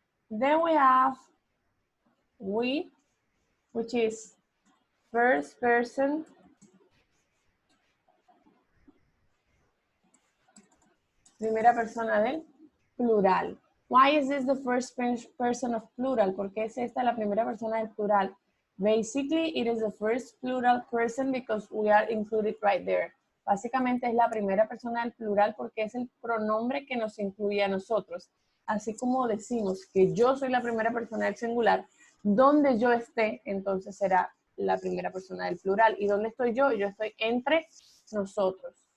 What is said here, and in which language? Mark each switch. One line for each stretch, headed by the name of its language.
English: Then we have we, which is first person,
Spanish: primera persona del plural.
English: Why is this the first person of plural?
Spanish: ¿Por qué es esta la primera persona del plural?
English: Basically, it is the first plural person because we are included right there.
Spanish: Básicamente es la primera persona del plural porque es el pronombre que nos incluye a nosotros. Así como decimos que yo soy la primera persona del singular, donde yo esté, entonces será la primera persona del plural. ¿Y dónde estoy yo? Yo estoy entre nosotros.